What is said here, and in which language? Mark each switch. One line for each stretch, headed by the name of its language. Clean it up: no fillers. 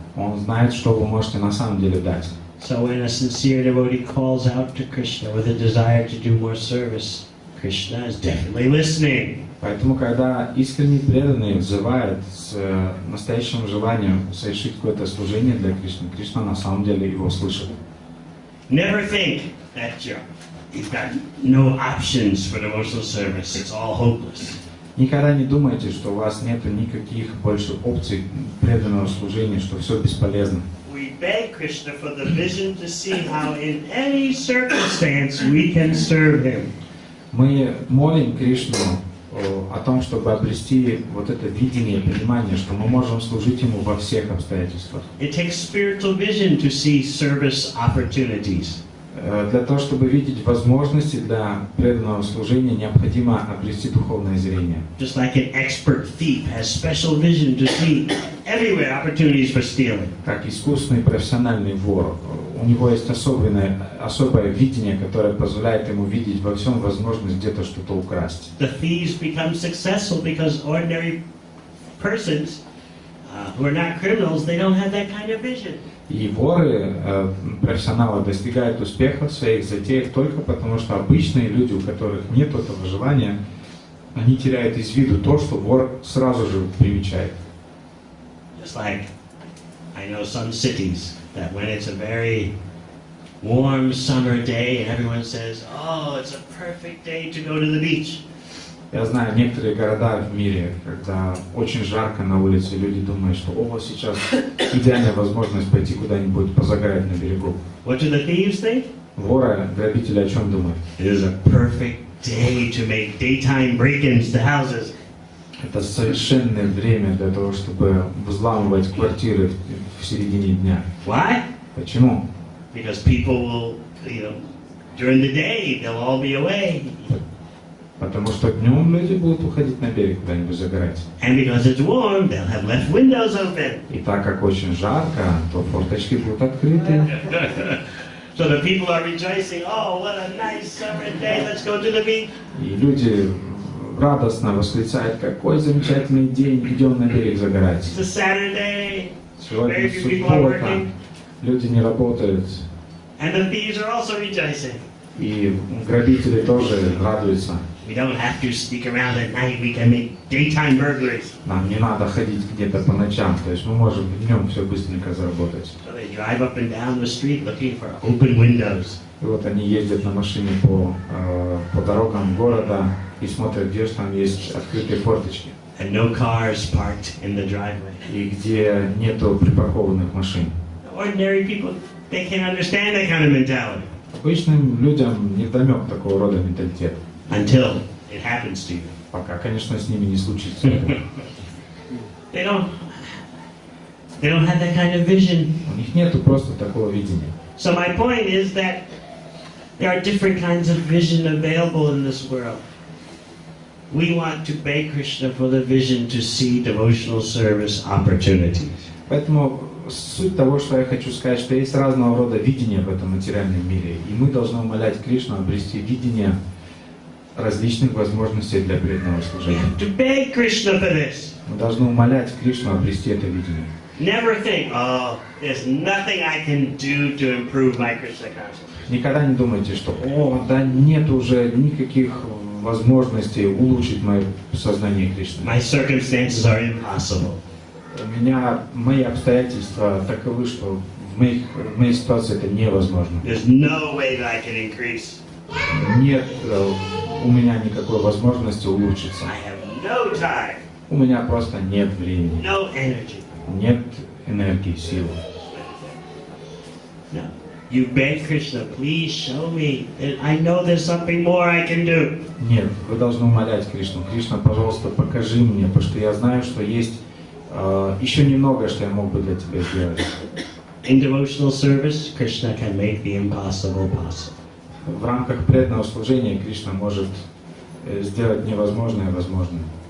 Russian: Он знает, что вы можете на самом деле дать.
English: So when a sincere devotee calls out to Krishna with a desire to do more service, Krishna is definitely listening.
Russian: Поэтому, когда искренний преданный взывает с настоящим желанием совершить какое-то служение для Кришны, Кришна на самом деле его слышит.
English: Never think that you've got no options for devotional service. It's all hopeless.
Russian: Никогда не думайте, что у вас нет никаких больше опций преданного служения, что все бесполезно.
English: We beg Krishna for the vision to see how in any circumstance we can serve Him.
Russian: Мы молим Кришну о том, чтобы обрести вот это видение, понимание, что мы можем служить Ему во всех обстоятельствах.
English: It takes spiritual vision to see service opportunities.
Russian: Для того, чтобы видеть возможности для преданного служения, необходимо обрести духовное зрение.
English: Just like an expert thief has special vision to see everywhere opportunities for stealing.
Russian: Как искусный профессиональный вор, у него есть особое видение, которое позволяет ему видеть во всем возможность где-то что-то украсть.
English: The thieves become successful because ordinary persons who are not criminals, they don't have that kind of vision.
Russian: И воры, профессионалы, достигают успеха в своих затеях только потому, что обычные люди, у которых нет этого желания, они теряют из виду то, что вор сразу же примечает.
English: Just like I know some cities that when it's a very warm summer day and everyone says, "Oh, it's a perfect day to go to the beach."
Russian: Я знаю некоторые города в мире, когда очень жарко на улице, люди думают, что сейчас идеальная возможность пойти куда-нибудь позагорать на берегу.
English: What do the thieves think?
Russian: Воры, грабители о чем думают?
English: It is a perfect day to make daytime break-ins to houses.
Russian: Это совершенное время для того, чтобы взламывать квартиры в середине дня.
English: Why?
Russian: Почему?
English: Because people will, during the day, they'll all be away.
Russian: Потому что днем люди будут уходить на берег куда-нибудь загорать.
English: And because it's warm, they'll have left windows open.
Russian: И так как очень жарко, то форточки будут открыты.
English: So the people are rejoicing. Oh, what a nice summer day! Let's go to the beach.
Russian: И люди радостно восклицают: какой замечательный день, идем на берег загорать.
English: It's a Saturday.
Russian: Сегодня
English: Very few people are
Russian: суббота,
English: working.
Russian: люди не работают.
English: And the thieves are also rejoicing.
Russian: И грабители тоже радуются.
English: We don't have to sneak around at night. We can make daytime burglaries.
Russian: Нам не надо ходить где-то по ночам, то есть мы можем днем все быстренько заработать.
English: So they drive up and down the street looking for open windows.
Russian: И вот они ездят на машине по дорогам города и смотрят, где же там есть открытые форточки.
English: And no cars parked in the driveway.
Russian: И где нету припаркованных машин.
English: Ordinary people, they can't understand that kind of mentality.
Russian: Обычным людям невдомек такого рода менталитет.
English: Until it happens to you.
Russian: Пока, конечно, с ними не случится.
English: They don't have that kind of vision.
Russian: У них нету просто такого видения.
English: So my point is that there are different kinds of vision available in this world. We want to beg Krishna for the vision to see devotional service opportunities.
Russian: Поэтому суть того, что я хочу сказать, что есть разного рода видения в этом материальном мире, и мы должны умолять Кришну обрести видение различных возможностей для преданного
English: We
Russian: служения.
English: have to beg Krishna for this.
Russian: Мы должны умолять Кришну обрести это видение.
English: Never think, oh, there's nothing I can do to improve my Krishna consciousness.
Russian: Никогда не думайте, что да нет уже никаких возможностей улучшить мое сознание Кришны.
English: My circumstances are impossible.
Russian: Мои обстоятельства таковы, что в моей ситуации это невозможно.
English: There's no way that I can increase.
Russian: Нет у меня никакой возможности улучшиться.
English: I have no time,
Russian: У меня просто нет времени,
English: no energy.
Russian: нет энергии, сил.
English: No. You beg Krishna, please show me. I know there's something more I can do.
Russian: Нет, вы должны умолять Кришну. Кришна, пожалуйста, покажи мне, потому что я знаю, что есть еще немного, что я мог бы для тебя сделать.
English: In devotional service, Krishna can make the impossible possible.
Russian: В рамках преданного служения Кришна может сделать невозможное возможным.